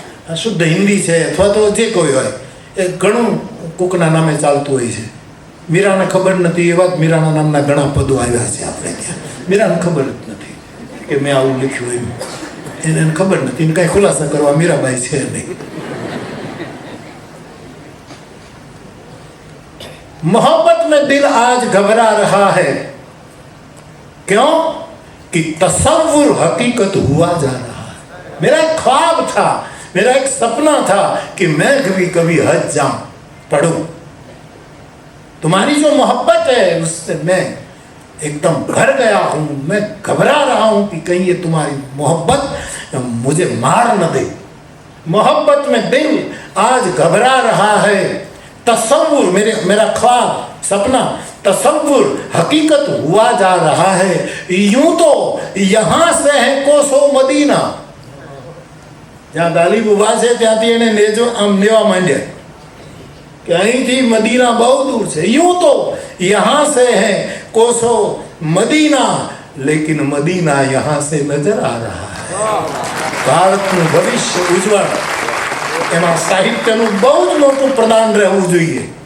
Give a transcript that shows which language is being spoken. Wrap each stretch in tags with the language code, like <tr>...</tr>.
<gu>આ શુદ્ધ હિન્દી છે અથવા તો જે કોઈ હોય એ ઘણું કોકના નામે ચાલતું હોય છે. મીરાને ખબર નથી એવા જ મીરાના નામના ઘણા પદો આવ્યા છે આપણે ત્યાં. મીરાને ખબર જ નથી કે મેં આવું લખ્યું એમ. એને ખબર નથી, એને કાંઈ ખુલાસા કરવા મીરાબાઈ છે નહીં.</gu> <hi>मोहब्बत में दिल आज घबरा रहा है, क्यों कि तसव्वुर हकीकत हुआ जा रहा है. मेरा एक ख्वाब था, मेरा एक सपना था कि मैं कभी हज जाऊं, पढ़ूं. तुम्हारी जो मोहब्बत है उससे मैं एकदम भर गया हूं. मैं घबरा रहा हूं कि कहीं ये तुम्हारी मोहब्बत मुझे मार न दे. मोहब्बत में दिल आज घबरा रहा है. तसव्वुर, मेरा ख्वाब, सपना, तसव्वुर हकीकत हुआ जा रहा है. यूं तो यहां से है कोसो मदीना.</hi> <gu>જ્યાં ગાલિબ ઉભા છે ત્યાંથી એને આમ લેવા માંડ્યા કે અહીંથી મદીના બહુ દૂર છે.</gu> <hi>यूं तो यहां से है कोसो मदीना, लेकिन मदीना यहां से नजर आ रहा है.</hi> <gu>ભારતનું ભવિષ્ય ઉજ્જવળ, એમાં સાહિત્યનું બહુ જ મોટું પ્રદાન રહેવું જોઈએ.</gu>